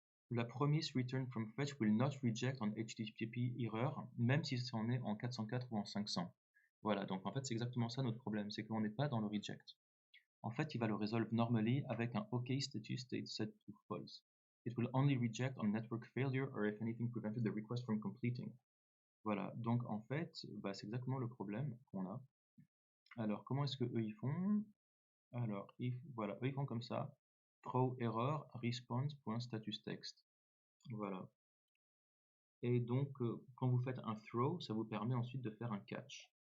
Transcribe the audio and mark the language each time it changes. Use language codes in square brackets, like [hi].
[en] La promise return from fetch will not reject on HTTP error, [fr] même si c'en est en 404 ou en 500. Voilà, donc en fait, c'est exactement ça notre problème, c'est qu'on n'est pas dans le reject. En fait, il va le résolve normally avec un OK [en] status state set to false. It will only reject on network failure or if anything prevented the request from completing. [fr] Voilà, donc en fait, bah, c'est exactement le problème qu'on a. Alors, comment est-ce que eux ils font? Alors, voilà, eux ils font comme ça. Throw error response.statusText. Voilà. Et donc, quand vous faites un throw, ça vous permet ensuite de faire un catch.